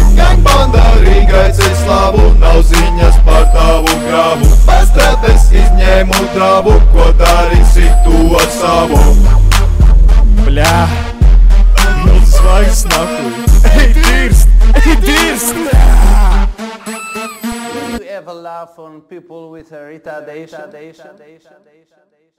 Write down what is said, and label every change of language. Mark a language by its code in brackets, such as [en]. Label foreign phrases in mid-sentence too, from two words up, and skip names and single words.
[lv] Gangbanda Rīgai ceļ slavu, nav ziņas par tavu kravu. Pastrēpes izņēmu dravu, ko darīsi tu ar savu? Bļā. Zvaigznes nahuj. Ej, dirst! Ej, dirst! [en] Do you ever laugh on people with a retardation?